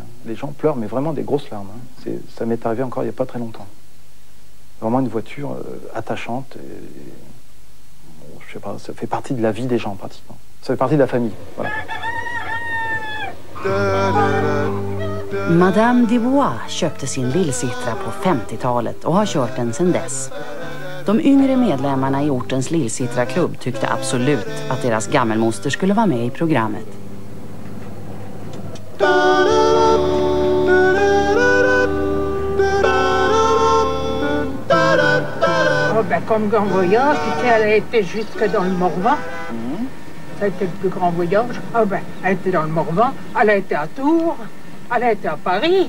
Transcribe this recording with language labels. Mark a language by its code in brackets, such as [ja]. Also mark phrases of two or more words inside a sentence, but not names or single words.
[fr] Les gens pleurent, mais vraiment des grosses larmes. Hein. Ça m'est arrivé encore il n'y a pas très longtemps. Vraiment une voiture attachante. Et, bon, je sais pas, ça fait partie de la vie des gens pratiquement. Ça fait partie de la famille. Voilà. [sv] Madame Dubois köpte sin lillsittra på 50-talet och har kört den sedan dess. De yngre medlemmarna i ortens lillsittra-klubb tyckte absolut att deras gammelmoster skulle vara med i programmet. [fr] Oh ben, comme grand voyage, elle a été jusque dans le Morvan. Ça a été le plus grand voyage. Oh ben, elle était dans le Morvan, elle a été à Tours, elle a été à Paris.